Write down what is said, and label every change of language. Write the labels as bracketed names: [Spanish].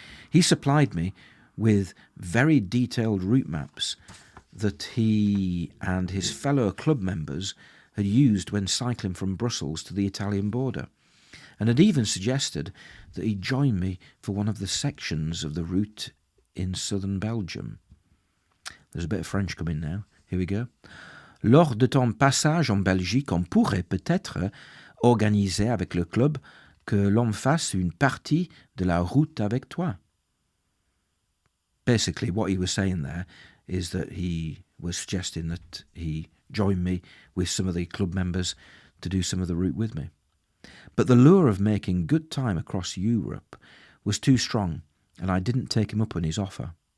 [English] He supplied me with very detailed route maps that he and his fellow club members had used when cycling from Brussels to the Italian border, and had even suggested that he join me for one of the sections of the route in southern Belgium. There's a bit of French coming now. Here we go. [French] Lors de ton passage en Belgique, on pourrait peut-être organiser avec le club que l'on fasse une partie de la route avec toi. [English] Basically, what he was saying there is that he was suggesting that he join me with some of the club members to do some of the route with me. But the lure of making good time across Europe was too strong, and I didn't take him up on his offer.